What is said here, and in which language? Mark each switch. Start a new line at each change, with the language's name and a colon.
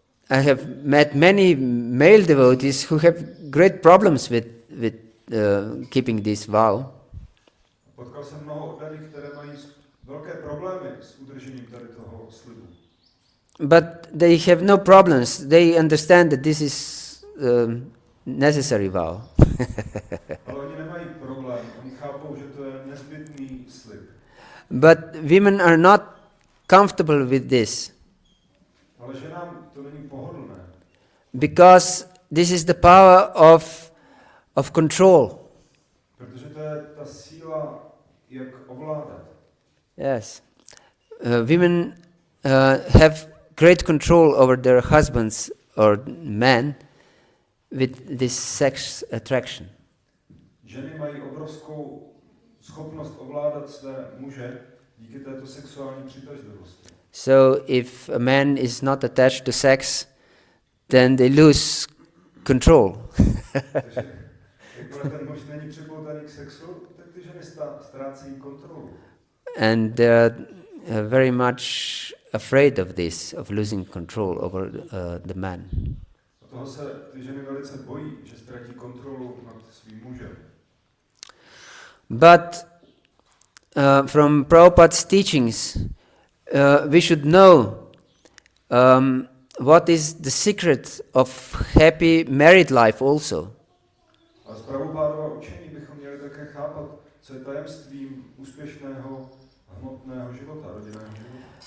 English: I have met many male devotees who have great problems with keeping this vow.
Czech: Potkal jsem mnoho oddaných, které mají velké problémy s udržením tady toho slibu.
English: But they have no problems. They understand that this is necessary vow.
Czech: Ale oni nemají problém. Oni chápou, že to je nezbytný slib.
English: But women are not comfortable with this.
Czech: Ale ženám to není pohodlné.
English: Because this is the power of control.
Czech: Protože to je ta síla, jak ovládat.
English: Yes. Women have great control over their husbands or men with this sex attraction.
Czech: Ženy mají obrovskou schopnost ovládat své muže díky této sexuální přitažlivosti.
English: So if a man is not attached to sex, then they lose control.
Czech: Takže jakmile ten muž není připoutaný k sexu, tak ty ženy ztrácejí kontrolu.
English: And they're very much afraid of this, of losing control over the man.
Czech: A toho se ty ženy velice bojí, že ztratí kontrolu nad svým mužem.
English: But from Prabhupada's teachings, we should know what is the secret of happy married life also.
Czech: A z Prabhupádova učení bychom měli také chápat, co je tajemstvím úspěšného hmotného života, rodinného života.